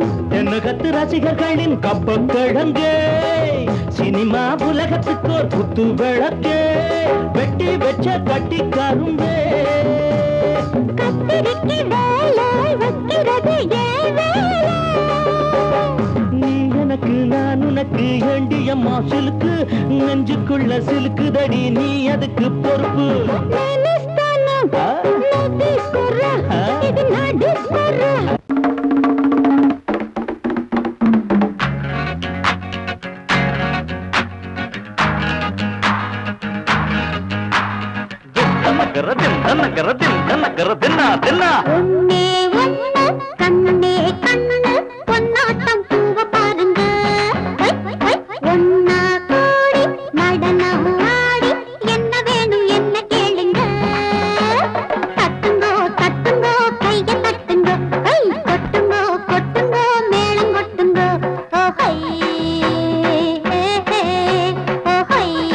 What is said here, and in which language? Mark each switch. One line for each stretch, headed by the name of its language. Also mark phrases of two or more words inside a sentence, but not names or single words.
Tamil: என்ன கத்து ரசிகர்களின் கப்பக்கிழங்கே சினிமா உலகத்துக்கோர் புத்து விளக்கே வெட்டி வச்ச கட்டி கரும்பே கத்திரிக்கு வேலை வைக்கிறது ஏன் வேலை நீ எனக்கு நான் உனக்கு ஏண்டியம்மா சிலுக்கு நெஞ்சுக்குள்ள சிலுக்குதடி நீ அதுக்கு பொறுப்பு
Telugu: నేనిస్తాను నువ్వు తీసుకోరా ఇది నా డిస్కోరా
Tamil: ஒன்னே ஒன்னு கண்ணே கண்ணு பொன்னாட்டம் பூவ பாருங்க ஒன்னா கூடி நடனம் ஆடி என்ன வேணும் என்ன கேளுங்க தட்டுங்கோ தட்டுங்கோ கைய தட்டுங்கோ கை கொட்டுங்கோ கொட்டுங்கோ மேளம் கொட்டுங்கோ ஓஹை ஓஹை